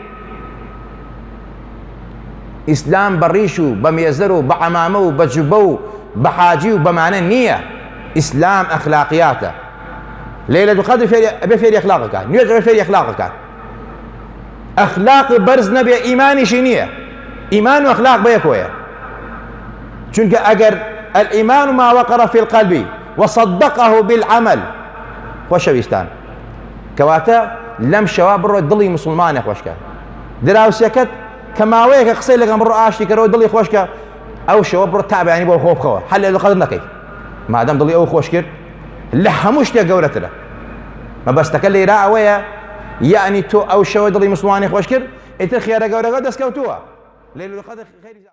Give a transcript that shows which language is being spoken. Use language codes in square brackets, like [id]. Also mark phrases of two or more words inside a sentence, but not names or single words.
[ckb] ئیسلام بە ڕیش و بە مێزەر و بە عەمامە و بە جوبە و بە حاجی و بەمانە نییە ئیسلام ئەخلاقیاتە لەیلەتول قەدر ئەبێ فێری ئەخلاقەکە نوێژ ئەبێ فێری ئەخلاقەکە ئەخلاقی بەرز نەبێ ئیمانیشی نییە ئیمان و ئەخلاق بەیەکۆیە چونکە ئەگەر [ar] الإيمان ما وقر في القلب وصدقه بالعمل [ckb] خۆشەویستان کەواتە لەم شەوا بڕۆ دڵی مسلمانە خۆشکە دراوسەکەت کە ماوەیەکە قسەی لەگەڵ بڕۆ ئاشتی کەرەوە دڵی خۆشکە ئەو شەوە بڕۆ تابعانی بۆ خۆ بخەوە هەر لەیلەتول قەدر نەکەی مادەم دڵی ئەو خۆش کرد لە هەموو شتێک گەورەترە مەبەستەکە لێرا ئەوەیە یعنی تۆ ئەو شەوە دڵی مسلمانی خۆش کرد ئیتر خێرە گەورەکە دەستکەوتووە لەیلەتول قەدر خێری